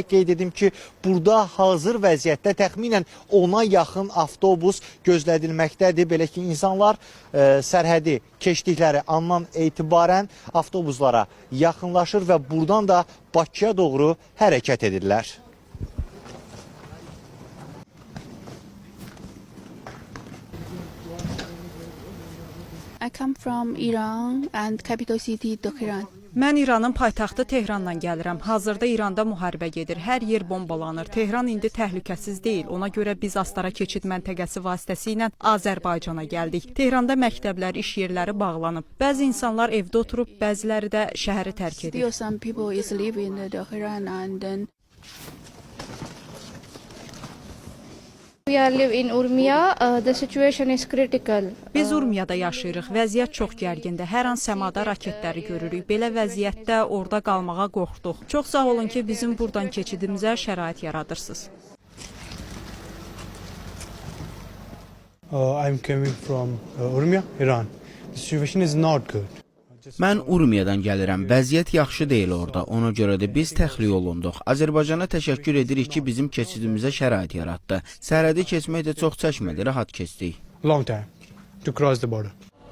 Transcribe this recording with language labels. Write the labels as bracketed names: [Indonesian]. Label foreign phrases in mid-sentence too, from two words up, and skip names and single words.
[Azerbaijani] Qeyd edim ki, burada hazır vəziyyətdə təxminən 10-a yaxın avtobus gözlədilməkdədir. Belə ki, insanlar sərhədi keçdikləri andan etibarən avtobuslara yaxınlaşır və buradan da Bakıya doğru hərəkət edirlər. [English] I come from Iran and capital city Tehran. [Azerbaijani] Mən İranın paytaxtı Tehrandan gəlirəm. Hazırda İranda müharibə gedir. Hər yer bombalanır. Tehran indi təhlükəsiz deyil. Ona görə biz Astara keçid məntəqəsi vasitəsilə Azərbaycana gəldik. Tehranda məktəblər, iş yerləri bağlanıb. Bəzi insanlar evdə oturub, bəziləri də şəhəri tərk edir. [English] Still some people is living in Tehran and then We are live in Urmia. The situation is critical. [Azerbaijani] Biz Urmiyada yaşayırıq. Vəziyyət çox gərgindir. Hər an səmada raketləri görürük. Belə vəziyyətdə orada qalmağa qorxduq. Çox sağ olun ki, bizim buradan keçidimizə şərait yaradırsınız. [English] I'm coming from Urmia, Iran. The situation is not good. [Azerbaijani] Mən Urmiyadan gəlirəm. Vəziyyət yaxşı deyil orada. Ona görə də biz təxliyə olunduq. Azərbaycana təşəkkür edirik ki, bizim keçidimizə şərait yaratdı. Sərhədi keçmək də çox çəkmədi, rahat keçdik. [English] Long time to cross the border.